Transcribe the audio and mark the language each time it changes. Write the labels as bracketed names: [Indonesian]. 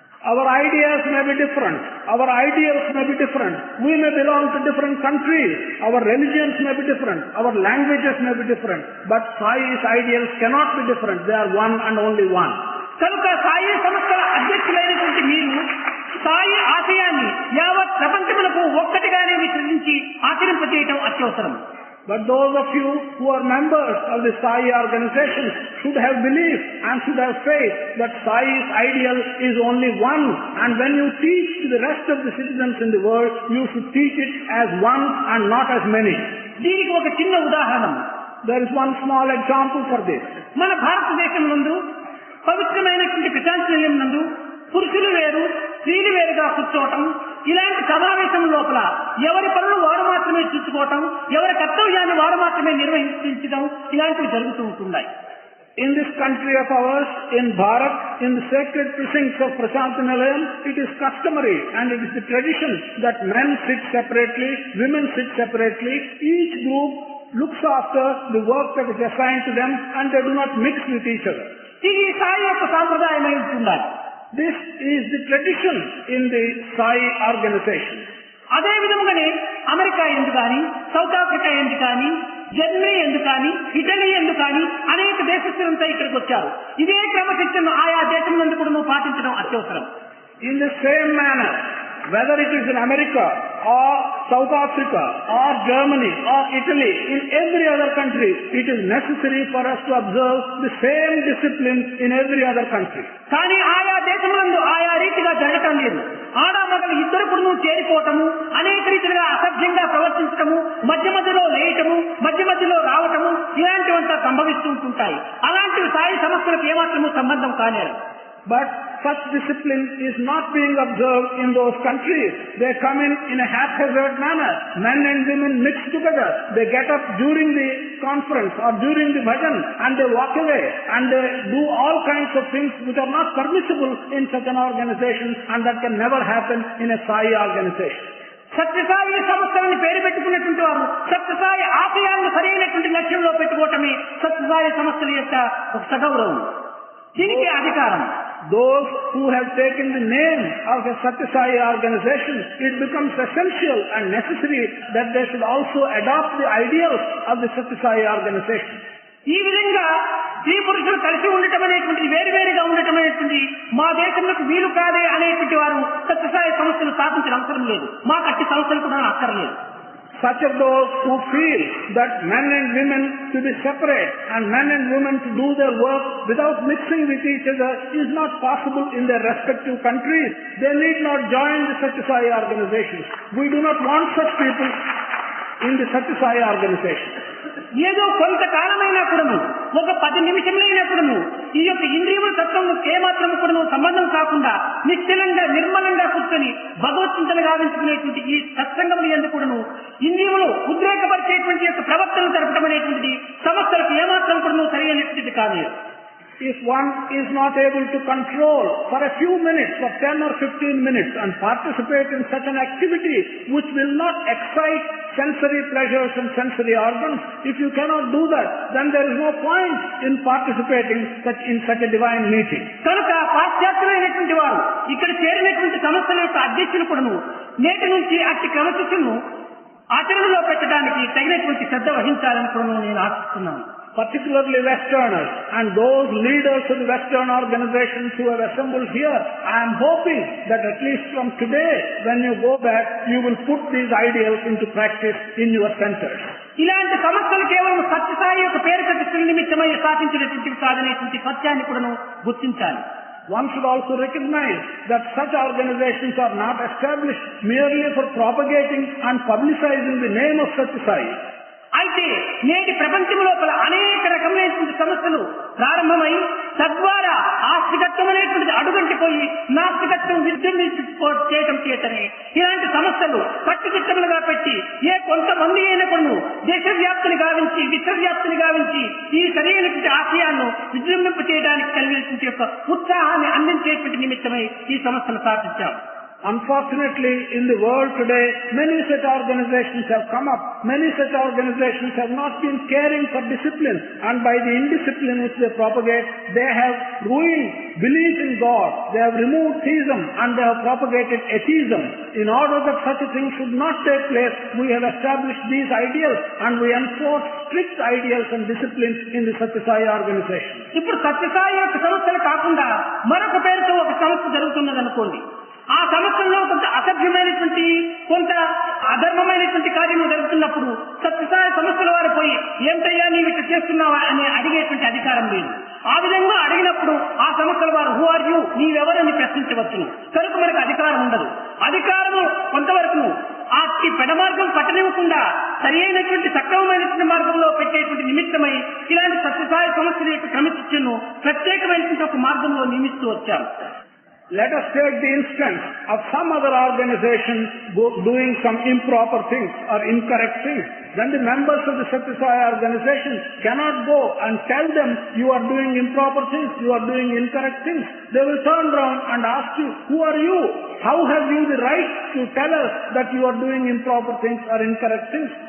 [English] Our ideas may be different, our ideals may be different, we may belong to different countries, our religions may be different, our languages may be different, but Sai's ideals cannot be different, they are one and only one. [Telugu] కనుక సాయి సంస్థల అధ్యక్షులైనటువంటి మీరు సాయి ఆశయాన్ని యావత్ ప్రపంచములకు ఒక్కటిగానే విశ్వసించి ఆచరింపజేయటం అత్యవసరం. [English] But those of you who are members of the Sai organization should have belief and should have faith that Sai's ideal is only one, and when you teach to the rest of the citizens in the world, you should teach it as one and not as many. [Telugu] దీనికి ఒక చిన్న ఉదాహరణ. [English] There is one small example for this. [Telugu] మన భారతదేశం నందు పవిత్రమైనటువంటి ప్రశాంతి నిలయం నందు పురుషులు వేరు స్త్రీలు వేరుగా కూర్చోవటం, ఇలాంటి సమావేశం లోపల ఎవరి పనులు వారు మాత్రమే చూసుకోవటం, ఎవరి కర్తవ్యాన్ని వారు మాత్రమే నిర్వహించడం, ఇలాంటివి జరుగుతూ ఉంటున్నాయి. [English] In this country of ours, in Bharat, in the sacred precincts of Prasanthi Nilayam, it is customary and it is the tradition that men sit separately, women sit separately. Each group looks after the work that is assigned to them and they do not mix with each other. [Telugu] ఇది సాయి యొక్క సాంప్రదాయమై ఉంటున్నారు. [English] This is the tradition in the Sai organization. [Telugu] అదే విధముగానే America ఎందుకు కానీ, south Africa ఎందుకు కానీ, Germany ఎందుకు కానీ, ఇటలీ ఎందుకు కానీ అనేక దేశస్తులంతా ఇక్కడికి వచ్చారు. ఇదే క్రమశిక్షణను ఆయా దేశం నందు కూడా పాటించడం అత్యవసరం. [English] In the same manner, whether it is in America or South Africa or Germany or Italy, in every other country, it is necessary for us to observe the same discipline in every other country. [Telugu] కానీ ఆయా దేశములందు ఆయా రీతిగా జరగటం లేదు. ఆడామగలు ఇద్దరు కూడా చేరిపోవటము, అనేక రీతిగా అసభ్యంగా ప్రవర్తించటము, మధ్య మధ్యలో లేయటము, మధ్య మధ్యలో రావటము, ఇలాంటివంతా సంభవిస్తూ ఉంటుంటాయి. అలాంటివి సాయి సంస్థలకు ఏమాత్రము సంబంధం కానేరు. [English] But such discipline is not being observed in those countries. They come in a haphazard manner. Men and women mix together. They get up during the conference or during the bhajan and they walk away and they do all kinds of things which are not permissible in such an organization, and that can never happen in a Sai organization. [Telugu] Sathya Sai సంస్థలని పేరు పెట్టుకున్నటువంటి వారు సత్యసాయి ఆశయాలను సరైనటువంటి లక్ష్యంలో పెట్టుకోవటమే సత్యసాయి సంస్థల యొక్క ఒక సగౌరవం, దీనికి అధికారం. [English] Those who have taken the name of a Satya Sai organization, it becomes essential and necessary that they should also adopt the ideals of the Satya Sai organization. [Telugu] ఈ విధంగా స్త్రీ పురుషులు కలిసి ఉండటం అనేటువంటి వేరువేరుగా ఉండటం అనేటువంటి మా దేశంలో వీలు కాదే అనేటువంటి వారు సత్యసాయి సంస్థలు స్థాపించిన అవసరం లేదు. మాకు అట్టి సంస్థలు కూడా అక్కర్లేదు. [English] Such of those who feel that men and women to be separate and men and women to do their work without mixing with each other is not possible in their respective countries, they need not join the Satya Sai organizations. We do not want such people in the Satya Sai organization. [Telugu] ఏదో కొంతకాలమైనా కూడాను, ఒక 10 నిమిషములైనా కూడాను ఈ యొక్క ఇంద్రియముల తత్వం ఏమాత్రం కూడాను సంబంధం కాకుండా నిశ్చలంగా నిర్మలంగా కూర్చొని భగవత్చింతన గావించుకునేటువంటి ఈ సత్సంగములు ఎందుకు కూడాను ఇంద్రియములు ఉద్రేకపరిచేటువంటి యొక్క ప్రవర్తనలు జరపడం అనేటువంటిది సమస్యలకు ఏమాత్రం కూడాను సరైనటువంటిది కాదు. [English] If one is not able to control for a few minutes, for 10 or 15 minutes, and participate in such an activity which will not excite sensory pleasures and sensory organs, if you cannot do that, then there is no point in participating in such a divine meeting. [Telugu] కనుక పాశ్చాత్యులైనటువంటి వారు ఇక్కడ చేరినటువంటి సంస్థల యొక్క అధ్యక్షులు కూడాను నేటి నుంచి అట్టి క్రమశిక్షణను ఆచరణలో పెట్టడానికి తగినటువంటి శ్రద్ధ వహించాలని కూడా నేను ఆశిస్తున్నాను. [English] Particularly Westerners and those leaders of the Western organizations who have assembled here, I am hoping that at least from today, when you go back, you will put these ideals into practice in your centers. [Telugu] ఇలాంటి సమస్యలు కేవలం సత్యసాయి యొక్క పేరు ప్రతిష్టల నిమిత్తమై స్థాపించినటువంటి కాదనేటువంటి సత్యాన్ని కూడా గుర్తించాలి. [English] One should also recognize that such organizations are not established merely for propagating and publicizing the name of Satya Sai. [Telugu] అయితే నేటి ప్రపంచం లోపల అనేక రకమైనటువంటి సమస్యలు ప్రారంభమై తద్వారా ఆస్తికత్వం అనేటువంటిది అడుగంటిపోయి నాస్తికత్వం చేయటం చేతనే ఇలాంటి సమస్యలు కట్టుదిట్టములుగా పెట్టి ఏ కొంతమంది అయినా కొన్ని దేశవ్యాప్తిని గావించి విశ్వవ్యాప్తిని గావించి ఈ సరైనటువంటి ఆశయాలను విజృంభింప చేయడానికి కలిగినటువంటి యొక్క ఉత్సాహాన్ని అందించేటువంటి నిమిత్తమై ఈ సంస్థను స్థాపించాం. [English] Unfortunately, in the world today, many such organizations have come up. Many such organizations have not been caring for discipline, and by the indiscipline which they propagate, they have ruined belief in God. They have removed theism and they have propagated atheism. In order that such a thing should not take place, we have established these ideals and we enforce strict ideals and discipline in the Satya Sai organization. [Telugu] ఇప్పుడు సత్య సాయి యొక్క సంస్థలు కాకుండా మరొక పేరుతో ఒక సంస్థ జరుగుతున్నది అనుకోండి. ఆ సంస్థల్లో కొంత అసభ్యమైనటువంటి కొంత అధర్మమైనటువంటి కార్యము జరుగుతున్నప్పుడు సత్యసాయి సంస్థల వారు పోయి ఏంటయ్యా నీవు ఇట్లా చేస్తున్నావా అని అడిగేటువంటి అధికారం లేదు. ఆ విధంగా అడిగినప్పుడు ఆ సంస్థల వారు [English] who are you, [Telugu] నీవెవరని ప్రశ్నించవచ్చును. కనుక మనకు అధికారం ఉండదు. అధికారము కొంతవరకు ఆ పెడమార్గం పట్టనివ్వకుండా సరి అయినటువంటి సక్రమమైనటువంటి మార్గంలో పెట్టేటువంటి నిమిత్తమై ఇలాంటి సత్యసాయి సంస్థల యొక్క క్రమశిక్షణను ప్రత్యేకమైనటువంటి ఒక మార్గంలో నియమిస్తూ వచ్చాము. [English] Let us take the instance of some other organization doing some improper things or incorrect things. Then the members of the Satya Sai organization cannot go and tell them, you are doing improper things, you are doing incorrect things. They will turn around and ask you, who are you? How have you the right to tell us that you are doing improper things or incorrect things?